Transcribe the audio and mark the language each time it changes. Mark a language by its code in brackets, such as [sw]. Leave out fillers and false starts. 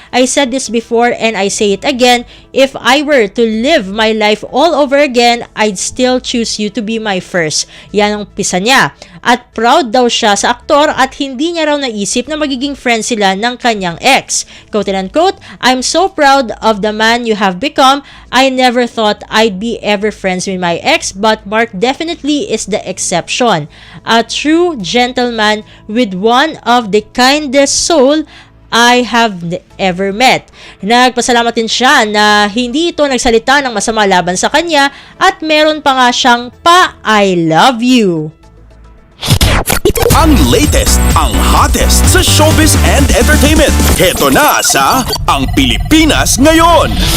[en] I said this before and I say it again, if I were to live my life all over again, I'd still choose you to be my first." [tl] Yan ang pisa niya. At proud daw siya sa aktor at hindi niya raw naisip na magiging friends sila ng kanyang ex. [en] Quote and unquote, "I'm so proud of the man you have become. I never thought I'd be ever friends with my ex, but Mark definitely is the exception. A true gentleman with one of the kindest soul I have ever met." [tl] Nagpasalamat din siya na hindi ito nagsalita ng masama laban sa kanya at meron pa nga siyang pa-I love you. Ang latest, ang hottest sa showbiz and entertainment. Heto na sa Ang Pilipinas Ngayon.